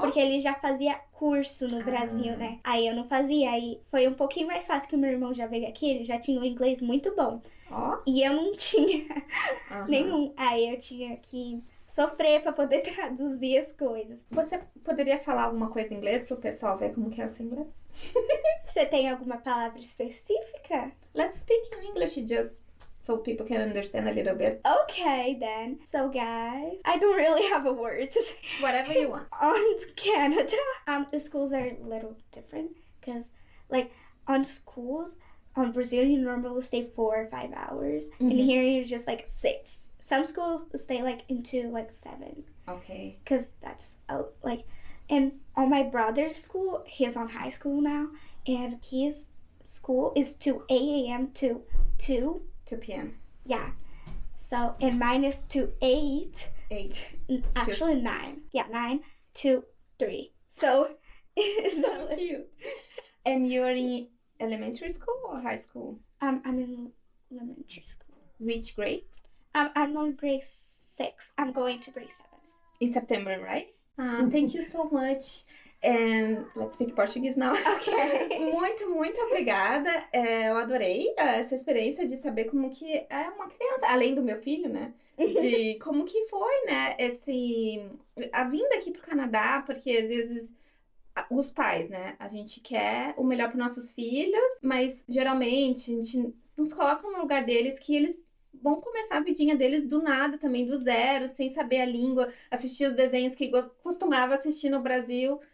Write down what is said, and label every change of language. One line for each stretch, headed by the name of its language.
Portuguese: porque ele já fazia curso no Brasil, né? Aí eu não fazia, aí foi um pouquinho mais fácil que o meu irmão já veio aqui, ele já tinha um inglês muito bom. Ó. E eu não tinha Aham. nenhum. Aí eu tinha que sofrer pra poder traduzir as coisas. Você poderia falar alguma coisa em inglês pro pessoal ver como que é o seu inglês? Você tem alguma palavra específica?
English: Let's speak in English just so people can understand a little bit. Okay, then. So, guys, I don't really have a word to say. Whatever you want. On Canada, the schools are a little different because, like, on schools, on Brazil, you normally stay 4 or 5 hours, and Mhm. here you're just like 6. Some schools stay like into like 7 Ok. because that's like, and on my brother's school, he's on high school now, and his school is 2 a.m. to 2. 2 p.m. Yeah. So, and mine is to 8. 8. Actually, 9. Yeah, 9 to 3. So, it's So cute. And you're in elementary school or high school? I'm in elementary school. Which grade? I'm on grade 6. I'm going to grade 7. In September, right? Thank you so much. And let's speak Portuguese now. Ok.
Portuguese: Muito obrigada. Eu adorei essa experiência de saber como que é uma criança, além do meu filho, né? De como que foi, né? A vinda aqui pro Canadá, porque às vezes os pais, né? A gente quer o melhor para nossos filhos, mas geralmente a gente não se coloca no lugar deles que eles vão começar a vidinha deles do nada também, do zero, sem saber a língua, assistir os desenhos que costumava assistir no Brasil.